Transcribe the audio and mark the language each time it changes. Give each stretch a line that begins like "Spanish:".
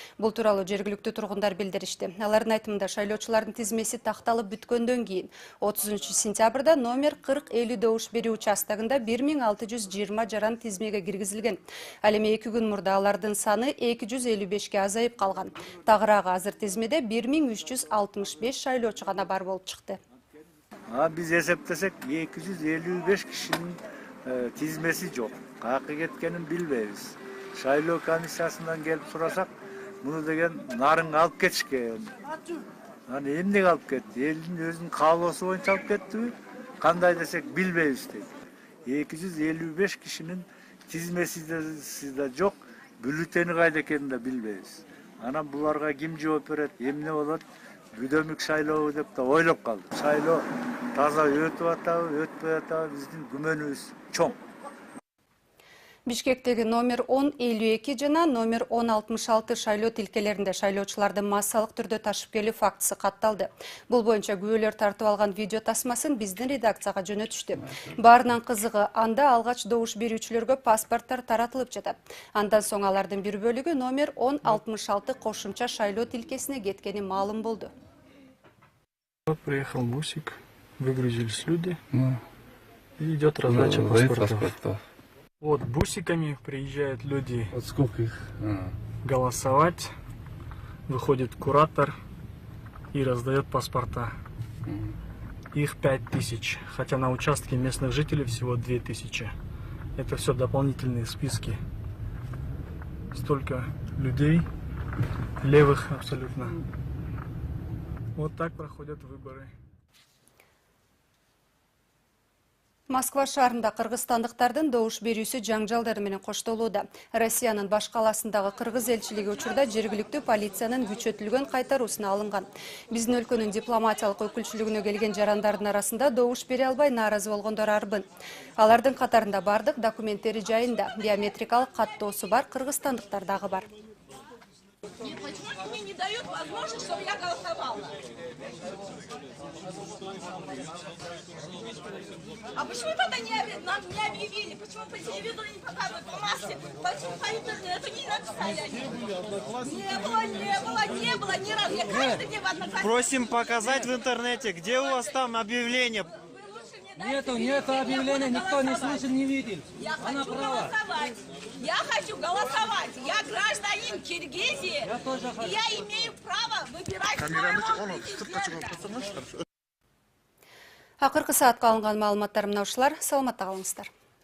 Kyrgyz: Бул тууралуу жергиликтүү тургундар билдиришти. Алардын айтымында шайлоочулардын тизмеси такталып бүткөндөн кийин 30-сентябрда номер 40-50 добуш берүү участогунда 1620 жаран тизмеге киргизилген. Ал эми 2 күн мурда алардын саны 255ке азайып калган. Тагыраагы азыр тизмеде 1365 шайлоочу гана бар болуп чыкты. Biz eseplesek 255 kişinin tizmesi yok. Kayakka ketkenin bilmeyiz. Şayloo komissiyasından gelip sorasak bunu degen Narın'a alıp ketişken. Hani emnek alıp ketti. Elin özünün kavlosu boyunca alıp ketti mi? Kanday desek bilmeyiz dedi. 255 kişinin tizmesi de yok. бюллетени кайда экенин да билбейбиз. Анан буларга ким жооп берет, эмне болот? Бүдөмүк шайлоо деп да ойлоп калдык. Шайлоо таза өтүп атабы, өтпөй атабы биздин күмөнүбүз чоң. Бишкектеги номер 1052 жана номер 1066 шайлоо тилкелеринде шайлоочуларды массалык түрдө ташып келүү фактысы катталды. Бул боюнча күбөлөр тартып алган видео тасмасын биздин редакцияга жөнөтүштү. Баарынан кызыгы, анда алгач добуш берүүчүлөргө паспорттор таратылып жатат. Андан соң алардын бир бөлүгү номер 1066 кошумча шайлоо тилкесине кеткени маалым болду.
Russian: Приехал бусик, выгрузились люди, и идет раздача паспортов. Вот бусиками приезжают люди. Вот сколько их? Голосовать. Выходит куратор и раздает паспорта. Их 5000, хотя на участке местных жителей всего 2000. Это все дополнительные списки. Столько людей, левых абсолютно. Вот так проходят выборы.
Kyrgyz: Москва шаарында кыргызстандыктардын добуш берүүсү жаңжалдар менен коштолууда. Россиянын баш каласындагы кыргыз элчилиги учурда жергиликтүү полициянын күчөтүлгөн кайтаруусуна алынган. Биздин өлкөнүн дипломатиялык өкүлчүлүгүнө келген жарандардын арасында добуш бере албай нааразы болгондор арбын. Алардын катарында бардык документтери жайында биометрикалык каттоосу бар кыргызстандыктар дагы бар.
Russian: Почему они мне не дают возможность, чтобы я голосовала? А почему тогда нам не объявили? Почему по телевизору не показывают, по массе? Почему по интернету не написали они? Не было ни разу. Я каждый день в Одноклассниках. Просим показать в интернете, где у вас там объявление. Нету объявления, никто не слышал, не видел. Я хочу голосовать. Я хочу голосовать. Я гражданин Киргизии. Я тоже хочу. И я имею право выбирать своего президента.
Kyrgyz: Акыркы саатка алынган маалыматтар мына ушулар. Саламатта калыңыздар.